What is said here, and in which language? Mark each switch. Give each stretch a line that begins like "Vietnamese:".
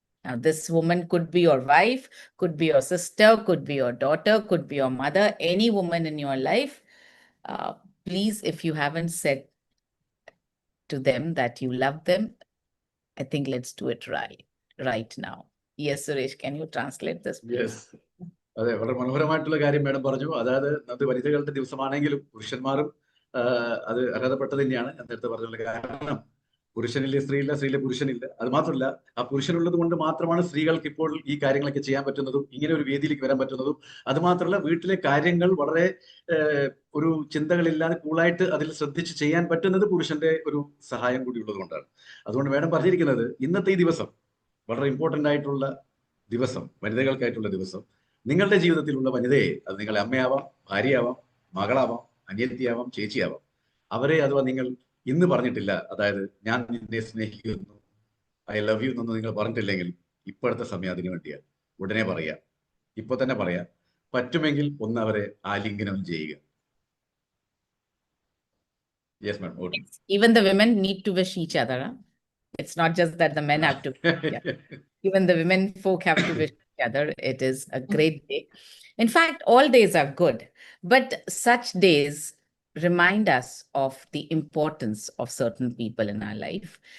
English: Now, this woman could be your wife, could be your sister, could be your daughter, could be your mother, any woman in your life. Please, if you haven't said to them that you love them, I think let's do it right now. Yes, Suresh, can you translate this, please? Yes.
Malayalam: അതെ, വളരെ മനോഹരമായിട്ടുള്ള കാര്യം madam പറഞ്ഞു. അതായത് അത് വനിതകളുടെ ദിവസമാണെങ്കിലും പുരുഷന്മാരും അത് അർഹതപ്പെട്ടത് തന്നെയാണ്. ഞാൻ നേരത്തെ പറഞ്ഞുള്ള കാരണം പുരുഷനില്ല സ്ത്രീയില്ല, സ്ത്രീയിലെ പുരുഷനില്ല. അത് മാത്രമല്ല, ആ പുരുഷനുള്ളത് കൊണ്ട് മാത്രമാണ് സ്ത്രീകൾക്ക് ഇപ്പോൾ ഈ കാര്യങ്ങളൊക്കെ ചെയ്യാൻ പറ്റുന്നതും ഇങ്ങനെ ഒരു വേദിയിലേക്ക് വരാൻ പറ്റുന്നതും. അത് മാത്രമല്ല, വീട്ടിലെ കാര്യങ്ങൾ വളരെ ഒരു ചിന്തകളില്ലാതെ കൂളായിട്ട് അതിൽ ശ്രദ്ധിച്ച് ചെയ്യാൻ പറ്റുന്നത് പുരുഷന്റെ ഒരു സഹായം കൂടി ഉള്ളത് കൊണ്ടാണ്. അതുകൊണ്ട് മാഡം പറഞ്ഞിരിക്കുന്നത് ഇന്നത്തെ ഈ ദിവസം വളരെ ഇമ്പോർട്ടൻ്റ് ആയിട്ടുള്ള ദിവസം, വനിതകൾക്കായിട്ടുള്ള ദിവസം. നിങ്ങളുടെ ജീവിതത്തിലുള്ള വനിതയെ, അത് നിങ്ങളുടെ അമ്മയാവാം, ഭാര്യയാവാം, മകളാവാം, അനിയത്തിയാവാം, ചേച്ചിയാവാം, അവരെ അഥവാ നിങ്ങൾ ഇന്ന് പറഞ്ഞിട്ടില്ല, അതായത് ഞാൻ നിന്നെ സ്നേഹിക്കുന്നു,
English: I love you
Malayalam: എന്നൊന്നും നിങ്ങൾ പറഞ്ഞിട്ടില്ലെങ്കിൽ ഇപ്പോഴത്തെ സമയം അതിനു വേണ്ടിയാണ്. ഉടനെ പറയാ, ഇപ്പൊ തന്നെ പറയാ. പറ്റുമെങ്കിൽ ഒന്ന് അവരെ ആലിംഗനം ചെയ്യുക.
English: Yes ma'am. Even the women need to wish each other. Huh? It's not just that the men have to. Yeah. Even the women folk have to wish each other. It is a great day. In fact, all days are good, but such days remind us of the importance of certain people in our life.